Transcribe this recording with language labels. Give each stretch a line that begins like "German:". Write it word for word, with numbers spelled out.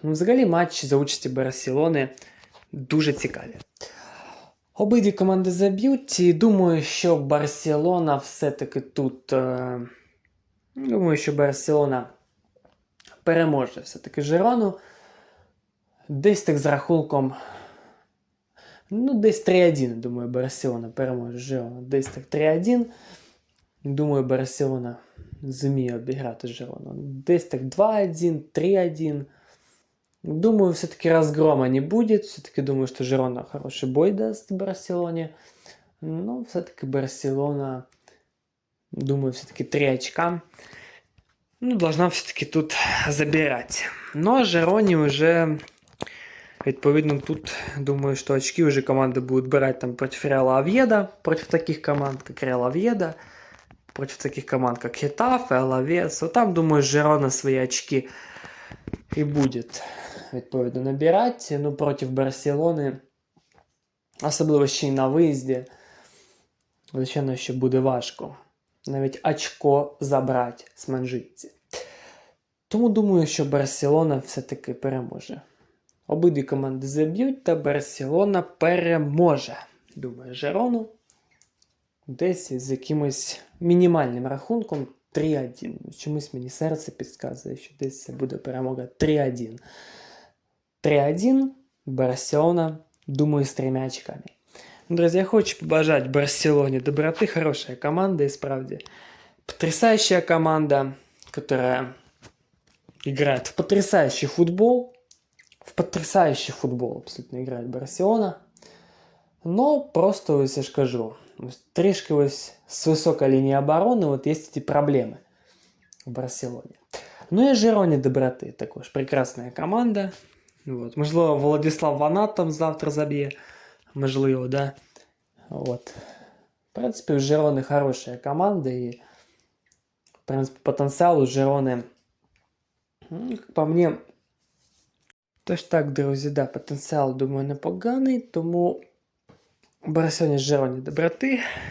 Ukrainian: Ну, взагалі матчі за участі Барселони дуже цікаві. Обидві команди заб'ють, і думаю, що Барселона все-таки тут... Е... Думаю, що Барселона переможе все-таки Жерону. Десь так з рахунком... Ну, десь три один, думаю, Барселона переможе Жерону. Десь так три один. Думаю, Барселона зміє обіграти Жерону. Десь так два один, три один. Думаю, все-таки
Russian: разгрома не будет. Все-таки думаю, что Жерона хороший бой даст Барселоне. Но все-таки Барселона, думаю, все-таки три очка. Ну, должна все-таки тут забирать. Но Жероне уже,
Ukrainian: відповідно,
Russian: тут, думаю, что очки уже команда будет брать там против Реала Авьеда. Против таких команд, как Реал Авьеда. Против таких команд, как Хетафе, Алавес. Вот там, думаю, Жерона свои очки и будет
Ukrainian: відповідно на Біратті, ну проти Барселони, особливо ще й на виїзді, звичайно, що буде важко навіть очко забрати з манжитці. Тому думаю, що Барселона все-таки переможе. Обидві команди заб'ють, та Барселона переможе. Думаю, Жерону десь з якимось мінімальним рахунком три один. Чомусь мені серце підказує, що десь це буде перемога три один. три один, Барселона, думаю, з трьома очками. Друзі, я хочу побажати Барселоні доброты.
Russian: Хорошая команда,
Ukrainian: и справді.
Russian: Потрясающая команда, которая играет в потрясающий футбол. В потрясающий футбол абсолютно играет Барселона. Но просто,
Ukrainian: ось я ж кажу, трішки ось
Russian: с высокой линии обороны вот есть эти проблемы в Барселоне. Ну и Жероні доброты, також прекрасная команда. Вот.
Ukrainian: Можливо, Владислав Ванат там завтра заб'є.
Russian: Можливо, да. Вот. В принципе, у Жероны хорошая команда, и в принципе, потенциал у Жероны, ну, как по мне,
Ukrainian: тож так, друзі, да, потенціал, думаю, непоганий, тому Барселоні з Жероні доброти.